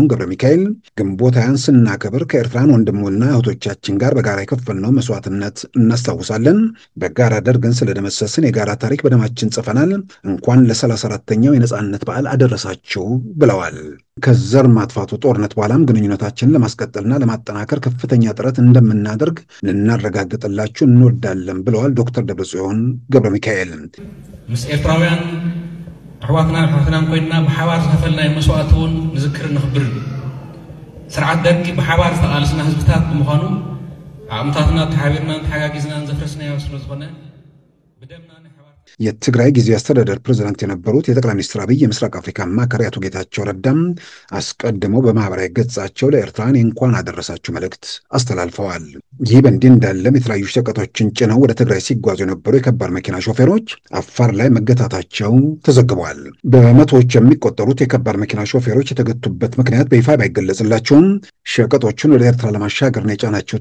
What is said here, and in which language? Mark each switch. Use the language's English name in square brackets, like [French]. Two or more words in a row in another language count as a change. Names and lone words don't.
[Amharic] ገብረ ሚካኤል ግንቦት ሃያን ስናከብር ከኤርትራን ወንድሞና እህቶቻችን ጋር በጋራ የከፈልነው መስዋዕትነት እናስታውሳለን። በጋራ ደርግን ስለደመሰስን የጋራ ታሪክ በደማችን ጽፈናል። እንኳን ለ34ኛው የነጻነት በዓል አደረሳችሁ ብለዋል። ከዘር ማጥፋቱ ጦርነት በኋላም ግንኙነታችንን ለማስቀጠልና ለማጠናከር ከፍተኛ ጥረት እንደምናደርግ ልናረጋግጥላችሁ እንወዳለን ብለዋል ዶክተር ደብረጽዮን ገብረ ሚካኤል። [Tigrinya] ምስ ኤርትራውያን ኣሕዋትና ኮይንና ብሓባር ዝኸፈልናዮ መስዋዕቲ እውን ንዝክር ንኽብር ስርዓት ደርጊ ብሓባር ዝተቃለስና ህዝብታት ብምዃኑ ኣእምታትና ተሓቢርና ተሓጋጊዝና ዘፍረስናዮ ስለ ዝኾነ ብደምና [Amharic] የትግራይ ጊዜያዊ አስተዳደር ፕሬዝዳንት የነበሩት የጠቅላይ ሚኒስትር አብይ የምስራቅ አፍሪካ አማካሪ አቶ ጌታቸው ረዳም አስቀድመው በማህበራዊ ገጻቸው ለኤርትራን እንኳን አደረሳችሁ መልእክት አስተላልፈዋል። ይህ በእንዲህ እንዳለም የተለያዩ ሸቀጦችን ጭነው ወደ ትግራይ ሲጓዙ የነበሩ የከባድ መኪና ሾፌሮች አፋር ላይ መገታታቸው ተዘግቧል። በመቶዎች የሚቆጠሩት የከባድ መኪና ሾፌሮች የተገቱበት ምክንያት በይፋ ባይገለጽላቸውም ሸቀጦቹን ወደ ኤርትራ ለማሻገር ነው የጫናችሁት